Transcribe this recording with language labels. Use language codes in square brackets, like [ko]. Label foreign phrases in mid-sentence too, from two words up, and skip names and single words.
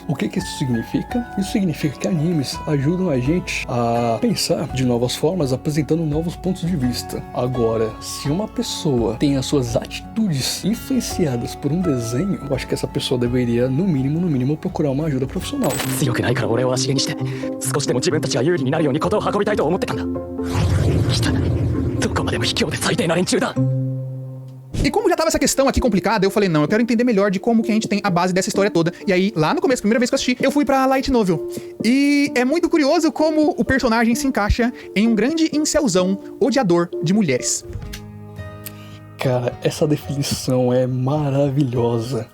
[pt] O que isso significa? Isso significa que animes ajudam a gente a pensar de novas formas, apresentando novos pontos de vista. Agora, se uma pessoa tem as suas atitudes influenciadas por um desenho, eu acho que essa pessoa deveria, no mínimo, procurar uma ajuda profissional. [ja] 強くないから俺を足毛にして少しでも自分たちが有利になるように事を運びたいと思ってたんだ。汚い。どこまでも卑怯で最低な連中だ。 [pt] E como já tava essa questão aqui complicada, eu falei, não, eu quero entender melhor de como que a gente tem a base dessa história toda. E aí, lá no começo, primeira vez que eu assisti, eu fui pra [en] Light Novel. [pt] E é muito curioso como o personagem se encaixa em um grande incelzão odiador de mulheres. Cara, essa definição é maravilhosa.